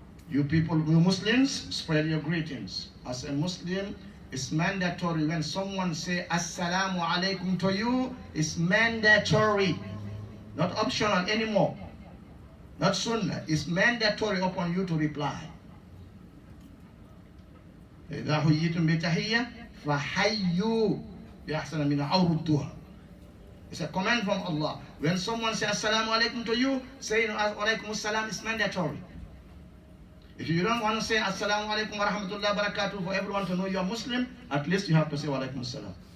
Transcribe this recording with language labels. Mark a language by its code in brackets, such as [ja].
[en] You people, you Muslims, spread your greetings. As a Muslim, it's mandatory when someone say Assalamu alaikum to you, it's mandatory. Not optional anymore. Not sunnah. It's mandatory upon you to reply. [ar] إذا حييتم بتحية فحيوا بأحسن منها أو ردوها. [en] It's a command from Allah. When someone says Assalamu alaikum to you, saying Alaikum assalam is mandatory. If you don't want to say Assalamu alaikum wa rahmatullahi wa barakatuh for everyone to know you are Muslim, at least you have to say Wa alaikum assalam.